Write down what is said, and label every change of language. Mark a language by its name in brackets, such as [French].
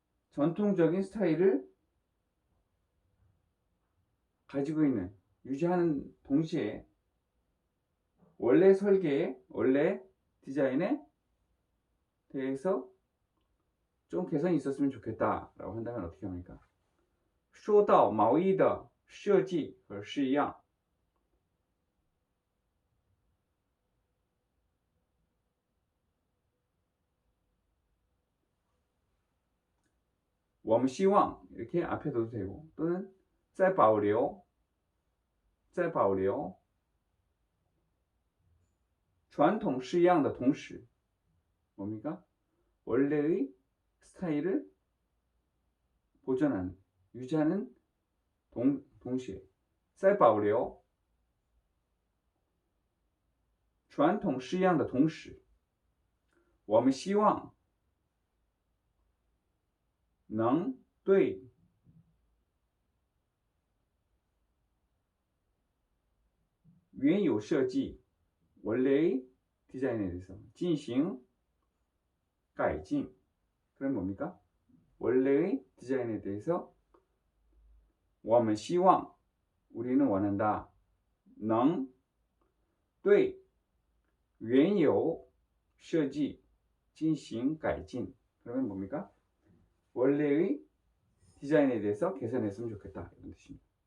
[Korean] 전통적인 스타일을 가지고 있는 유지하는 동시에 원래 설계의 원래 디자인에 대해서 좀 개선이 있었으면 좋겠다 라고 한다면 어떻게 합니까? [Chinese] 说到毛衣的设计和式样我们希望 [Korean] 이렇게 앞에 둬도 되고 또는 [Chinese] 再保留传统式样的同时 [Korean] 뭡니까? 원래의 스타일을 보존하는, 유지하는 동시에 [Chinese] 在保留传统式样的同时我们希望能对原有设计 [Korean] 원래의 디자인에 대해서 [Chinese] 进行改进 [Korean] 그럼 뭡니까? 원래의 디자인에 대해서 [Chinese] 我们希望 [Korean] 우리는 원한다 [Chinese] 能对原有设计进行改进 [Korean] 그러면 뭡니까? 원래의 디자인에 대해서 개선했으면 좋겠다 이런 뜻입니다.